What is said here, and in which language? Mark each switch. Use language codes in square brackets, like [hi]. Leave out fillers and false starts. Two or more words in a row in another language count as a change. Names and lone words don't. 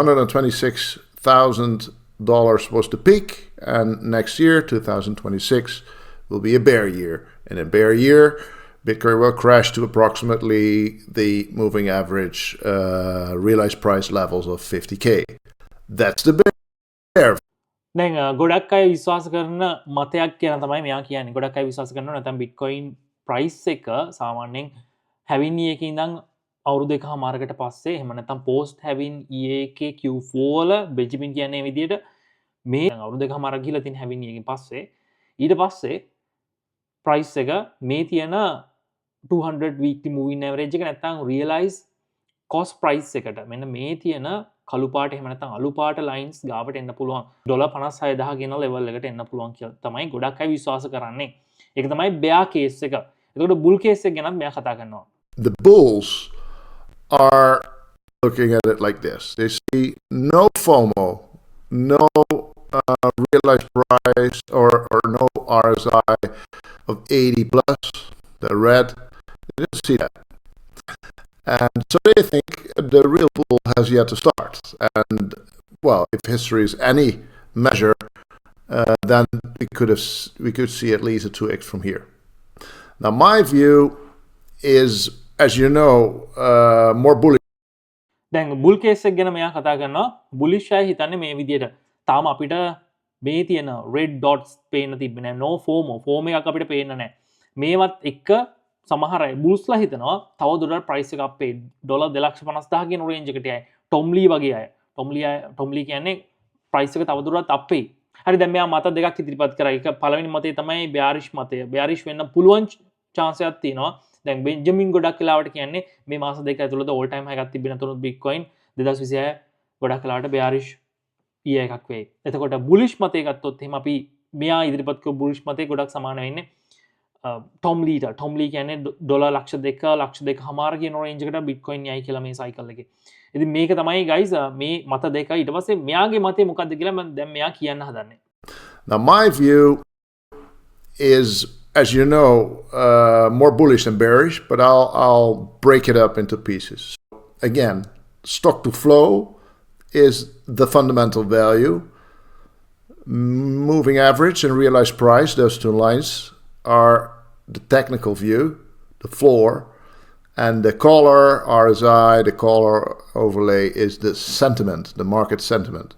[en] $126,000 was the peak, and next year, 2026, will be a bear year. In a bear year, Bitcoin will crash to approximately the moving average realized price levels of 50K. That's the bear. [si] දැන් ගොඩක් අය විශ්වාස කරන මතයක් කියන තමයි මෙයා කියන්නේ. ගොඩක් අය විශ්වාස කරනවා නැත්නම් Bitcoin price එක සාමාන්‍යයෙන් හැවින් එකේ ඉඳන් අවුරුදු එකමාරකට පස්සේ එහෙම නැත්නම් [en] post halving [si] එකේ Q4 වල බෙන්ජමින් කියන්නේ මේ විදිහට මේ අවුරුදු එකමාරක් ගිහලා තියෙන හැවින් එකකින් පස්සේ ඊට පස්සේ price එක මේ තියෙන 200 [en] weekly moving average [si] එක නැත්නම් [en] realized cost price [si] එකට මෙන්න මේ තියෙන කළුපාට එහෙම නැත්නම් අලුපාට ලයින්ස් ගාවට එන්න පුළුවන් $56,000 කියන ලෙවල් එකට එන්න පුළුවන් කියලා තමයි ගොඩක් අය විශ්වාස කරන්නේ. ඒක තමයි [en] bear case [si] එක. එතකොට [en] bull case [si] එක ගැනත් මෙයා කතා කරනවා. [en] The bulls are looking at it like this. They see no FOMO, no realized price or no RSI of 80 plus, the red. They don't see that. And so they think the real bull has yet to start. And, well, if history is any measure, then we could see at least a 2x from here. Now, my view is, as you know, more bullish. [si] දැන් [en] bull case [si] එක ගැන මෙයා කතා කරනවා. බුලිෂ් අය හිතන්නේ මේ විදියට. තාම අපිට මේ තියෙන [en] red dots [si] පේන්න තිබෙන්නේ නැහැ. [en] no FOMO [si] එකක් අපිට පේන්න නැහැ. මේවත් එක්ක සමහර අය බුල්ස්ලා හිතනවා තව දුරටත් ප්‍රයිස් එක අපේ $2,50,000 කියන රේන්ජ් එකට යයි. ටොම්ලි වගේ අය. ටොම්ලි කියන්නේ ප්‍රයිස් එක තව දුරටත් අපේ. හරි දැන් මෙයා මත දෙකක් ඉදිරිපත් කරා. එක පළවෙනි මතය තමයි bearish මතය. bearish වෙන්න පුළුවන් chance එකක් තියෙනවා. දැන් බෙන්ජමින් ගොඩක් වෙලාවට කියන්නේ මේ මාස දෙක ඇතුළත [en] all time high [si] එකක් තිබෙන තුරුත් Bitcoin 2026 ගොඩක් වෙලාවට [en] bearish year [si] එකක් වෙයි. එතකොට bullish මතය ගත්තොත් එහෙනම් අපි මෙයා ඉදිරිපත් කරපු bullish මතය ගොඩක් සමාන වෙන්නේ Tom Lee කියන්නේ $2,02,000 කියන රේන්ජ් එකට Bitcoin යයි කියලා මේ cycle එකේ. ඉතින් මේක තමයි guys මේ මත දෙක ඊට පස්සේ මෙයාගේ මතය මොකක්ද කියලා මම දැන් මෙයා කියන්න හදන්නේ. [en] Now my view is, as you know, more bullish than bearish, but I'll break it up into pieces. Again, stock to flow is the fundamental value. Moving average and realized price, those two lines, are the technical view, the floor, and the color RSI, the color overlay is the sentiment, the market sentiment.